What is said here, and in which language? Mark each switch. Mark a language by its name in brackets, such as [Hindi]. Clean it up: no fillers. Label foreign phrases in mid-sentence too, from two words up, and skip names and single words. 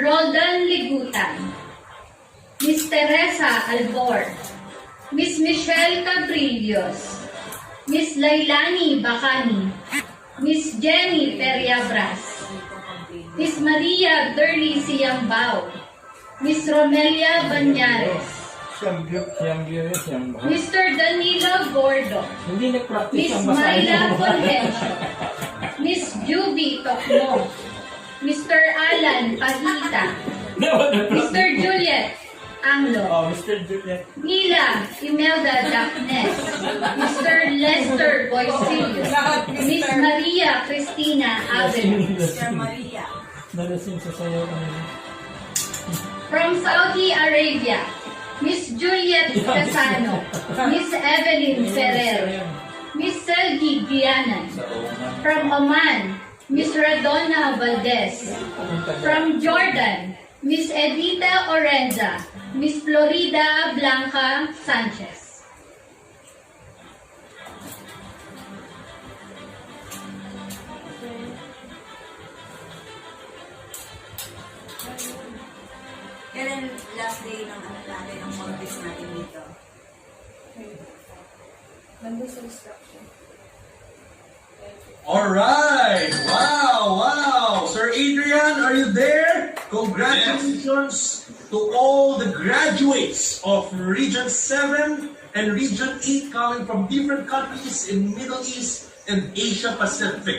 [Filipino] Roldan Ligutan, Miss Teresa Albor, Miss Michelle Cabrillos, Miss Lailani Bacani, Miss Jenny Periabras, Miss Maria Durley Siambao, Miss Romelia Banyares, Siyang bahal. Mr. Danilo Gordo, Hindi nag-practice Miss ang basahin Myla mo. Convention, Miss Juby Tokmo, Mr. Alan Pahita, Mr. Juliet Anglo, Oh, Mr. Juliet. Mila Imelda Dapnes, Mr. Lester Boysilio, Miss Maria Cristina Abel. Sir Maria. Nalasing sa sayo kanina. [English] From Saudi Arabia, Miss Juliet Casano, Miss Evelyn Ferrer, Miss Selgi Gianan. From Oman, Miss Radonna Valdez. From Jordan, Miss Edita Orenza, Miss Florida Blanca Sanchez. [Filipino] Kailan [English] last day [Filipino] ng ano natin, ng contest natin dito? Nandun sa instruction. [English] All right. Wow. Sir Adrian, are you there? Congratulations to all the graduates of Region 7 and Region 8 coming from different countries in Middle East and Asia Pacific.